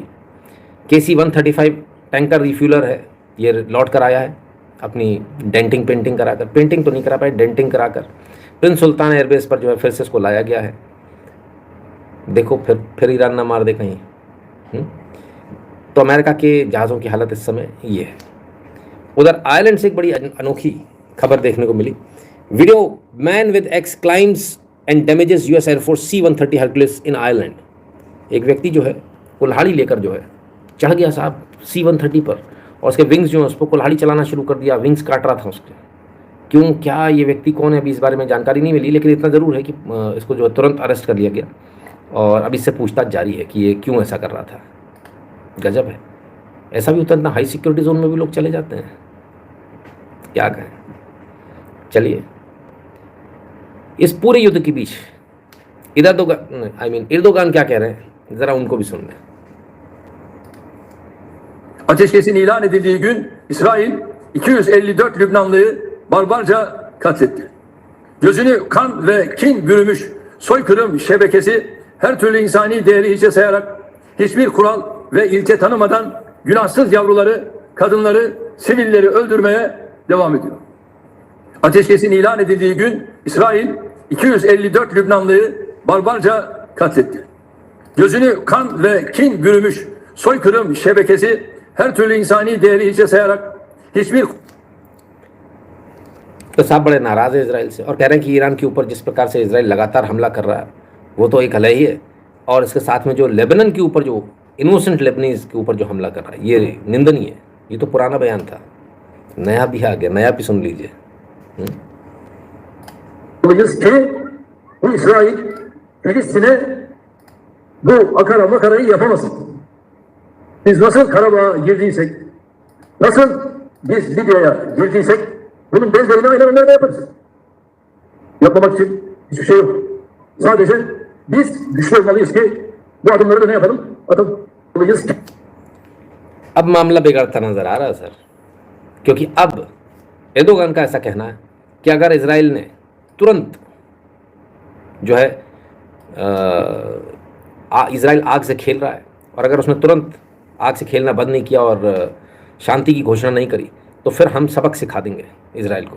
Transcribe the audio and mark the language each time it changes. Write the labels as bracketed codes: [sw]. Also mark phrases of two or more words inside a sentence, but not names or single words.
[hi] KC-135 [en] tanker refueler [hi] है, ये लौट कर आया है अपनी [en] denting painting [hi] कराकर, पेंटिंग तो नहीं करा पाए, डेंटिंग कराकर प्रिंस सुल्तान एयरबेस पर जो है फिर से इसको लाया गया है। देखो फिर ईरान ना मार दे कहीं। तो अमेरिका के जहाज़ों की हालत इस समय ये है। उधर आयरलैंड से एक बड़ी अनोखी खबर देखने को मिली। वीडियो, [en] Man with axe climbs and damages US Air Force C-130 Hercules in Ireland. [hi] एक व्यक्ति जो है कुल्हाड़ी लेकर जो है चढ़ गया साहब C-130 पर, और उसके विंग्स जो है उस पर कुल्हाड़ी चलाना शुरू कर दिया, विंग्स काट रहा था उसके। क्यों, क्या, ये व्यक्ति कौन है, अभी इस बारे में जानकारी नहीं मिली, लेकिन इतना ज़रूर है कि इसको जो है तुरंत अरेस्ट कर लिया गया, और अब इससे पूछताछ जारी है कि ये क्यों ऐसा कर रहा था। गजब है, ऐसा भी होता है, इतना [en] high security zone [hi] में भी लोग चले जाते हैं, क्या कहें। चलिए, इस पूरे युद्ध के बीच एर्दोगान क्या कह रहे हैं, ज़रा उनको भी सुन लें। [tr] Ateşkesin ilan edildiği gün İsrail 254 Lübnanlıyı barbarca katletti. Gözünü kan ve kin bürümüş soykırım şebekesi her türlü insani değeri hiçe sayarak hiçbir kural ve ilke tanımadan günahsız yavruları, kadınları, sivilleri öldürmeye devam ediyor. Ateşkesin ilan edildiği gün İsrail 254 Lübnanlıyı barbarca katletti. Gözünü kan ve kin bürümüş soykırım şebekesi her türlü insani değeri hiçe sayarak hiçbir [hi] तो साहब बड़े नाराज़ है इसराइल से, और कह रहे हैं कि ईरान के ऊपर जिस प्रकार से इसराइल लगातार हमला कर रहा है वो तो एक हल ही है, और इसके साथ में जो लेबनान के ऊपर, जो [en] innocent Lebanese [hi] के ऊपर जो हमला कर रहा है, ये निंदनीय है। ये तो पुराना बयान था, नया भी आ गया, नया भी सुन लीजिए। [tr] bu İsrail Filistin'e bu akara makarayı yapamasın. Biz nasıl Karabağ'a girdiysek, nasıl biz Libya'ya girdiysek, bunun benzerini aynen onlarda yaparız. Yapmamak için hiçbir şey yok. Sadece biz güçlü olmalıyız ki bu adımları da ne yapalım? Atalım. [hi] अब मामला बिगड़ता नजर आ रहा है सर, क्योंकि अब एर्दोगान का ऐसा कहना है कि अगर इजराइल ने तुरंत जो है इजराइल आग से खेल रहा है, और अगर उसने तुरंत आग से खेलना बंद नहीं किया और शांति की घोषणा नहीं करी, तो फिर हम सबक सिखा देंगे इजराइल को।